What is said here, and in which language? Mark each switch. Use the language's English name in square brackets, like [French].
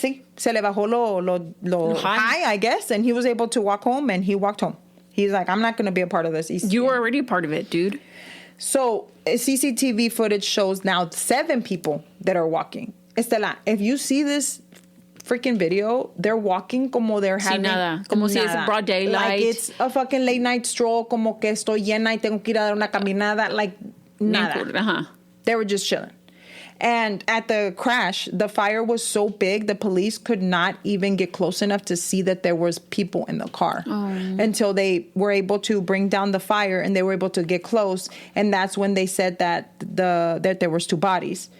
[English] Sí, se le bajó lo high, I guess, and he was able to walk home, and he walked home. He's like, I'm not going to be a part of this. You were already a part of it, dude. So CCTV footage shows now 7 people that are walking. Estela, if you see this freaking video, they're walking como they're having... [Spanish] Sin nada. [English] Como si it's a broad daylight. [Spanish] Like it's a fucking late night stroll, como que estoy llena y tengo que ir a dar una caminada. [English] Like, nada. They were just chilling. And at the crash, the fire was so big, the police could not even get close enough to see that there was people in the car until they were able to bring down the fire and they were able to get close. And that's when they said that there was 2 bodies.